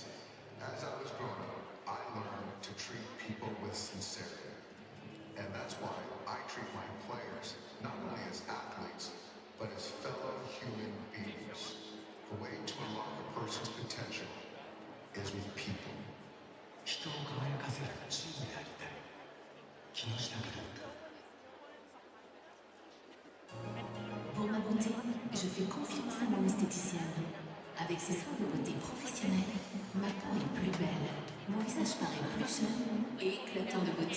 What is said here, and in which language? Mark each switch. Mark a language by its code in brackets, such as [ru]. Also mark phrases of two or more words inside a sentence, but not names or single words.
[en] As I was growing up, I learned to treat people with sincerity. And that's why I treat my players not only as athletes, but as fellow human beings. The way to unlock a person's potential is with people. [ja] 人を輝かせるチームでありたい。木下グループ。 [fr] Pour ma beauté, je fais confiance à mon esthéticienne. Avec ses soins de beauté professionnels, ma peau est plus belle, mon visage paraît plus jeune et éclatant de beauté.